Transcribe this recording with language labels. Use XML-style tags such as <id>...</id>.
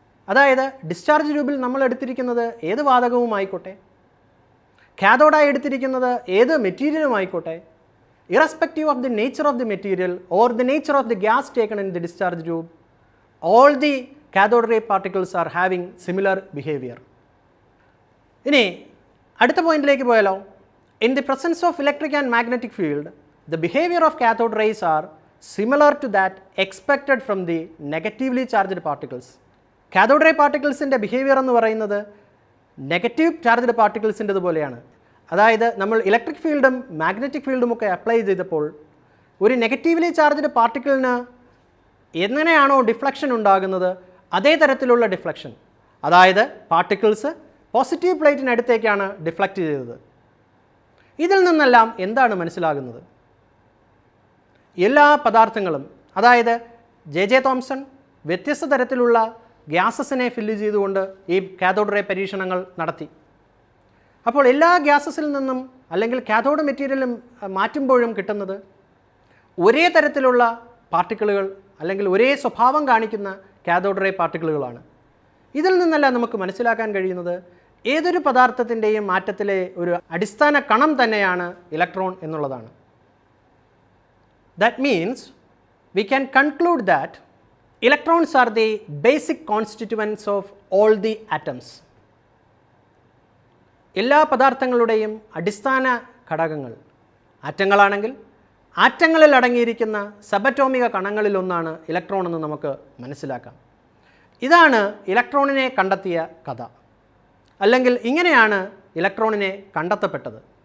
<ml>അതായത് ഡിസ്ചാർജ് ട്യൂബിൽ നമ്മൾ എടുത്തിരിക്കുന്നത് ഏത് വാതകവുമായിക്കോട്ടെ, കാഥോഡായി എടുത്തിരിക്കുന്നത് ഏത് മെറ്റീരിയലുമായിക്കോട്ടെ,</ml> <en>irrespective of the nature of the material or the nature of the gas taken in the discharge tube, all the cathode ray particles are having similar behavior.</en> <ml>ഇനി അടുത്ത പോയിന്റിലേക്ക് പോയാലോ?</ml> <en>In the presence of electric and magnetic field, the behavior of cathode rays are similar to that expected from the negatively charged particles.</en> <ml>Cathode ray particlesൻ്റെ behaviour എന്ന് പറയുന്നത് negative charged പാർട്ടിക്കിൾസിൻ്റെത് പോലെയാണ്. അതായത് നമ്മൾ electric ഫീൽഡും മാഗ്നറ്റിക് ഫീൽഡും ഒക്കെ അപ്ലൈ ചെയ്തപ്പോൾ ഒരു നെഗറ്റീവ്ലി ചാർജ്ഡ് പാർട്ടിക്കിളിന് എങ്ങനെയാണോ ഡിഫ്ലക്ഷൻ ഉണ്ടാകുന്നത് അതേ തരത്തിലുള്ള ഡിഫ്ലക്ഷൻ, അതായത് പാർട്ടിക്കിൾസ് പോസിറ്റീവ് പ്ലേറ്റിനടുത്തേക്കാണ് ഡിഫ്ലക്റ്റ് ചെയ്തത്. ഇതിൽ നിന്നെല്ലാം എന്താണ് മനസ്സിലാകുന്നത്? എല്ലാ പദാർത്ഥങ്ങളും, അതായത് ജെ തോംസൺ വ്യത്യസ്ത തരത്തിലുള്ള ഗ്യാസസിനെ ഫില്ല് ചെയ്തുകൊണ്ട് ഈ കാഥോഡ് റേ പരീക്ഷണങ്ങൾ നടത്തി. അപ്പോൾ എല്ലാ ഗ്യാസസിൽ നിന്നും അല്ലെങ്കിൽ കാഥോഡ് മെറ്റീരിയലും മാറ്റുമ്പോഴും കിട്ടുന്നത് ഒരേ തരത്തിലുള്ള പാർട്ടിക്കിളുകൾ അല്ലെങ്കിൽ ഒരേ സ്വഭാവം കാണിക്കുന്ന കാഥോഡ് റേ പാർട്ടിക്കിളുകളാണ്. ഇതിൽ നിന്നെല്ലാം നമുക്ക് മനസ്സിലാക്കാൻ കഴിയുന്നത് ഏതൊരു പദാർത്ഥത്തിൻ്റെയും മാറ്റത്തിലെ ഒരു അടിസ്ഥാന കണം തന്നെയാണ് ഇലക്ട്രോൺ എന്നുള്ളതാണ്.</ml> <en>That means we can conclude that electrons are the basic constituents of all the atoms.</en> <ml>എല്ലാ പദാർത്ഥങ്ങളുടെയും അടിസ്ഥാന ഘടകങ്ങൾ ആറ്റങ്ങളാണെങ്കിൽ ആറ്റങ്ങളിൽ അടങ്ങിയിരിക്കുന്ന സബറ്റോമിക കണങ്ങളിലൊന്നാണ് ഇലക്ട്രോൺ എന്ന് നമുക്ക് മനസ്സിലാക്കാം. ഇതാണ് ഇലക്ട്രോണിനെ കണ്ടെത്തിയ കഥ, അല്ലെങ്കിൽ ഇങ്ങനെയാണ് ഇലക്ട്രോണിനെ കണ്ടെത്തപ്പെട്ടത്.</ml>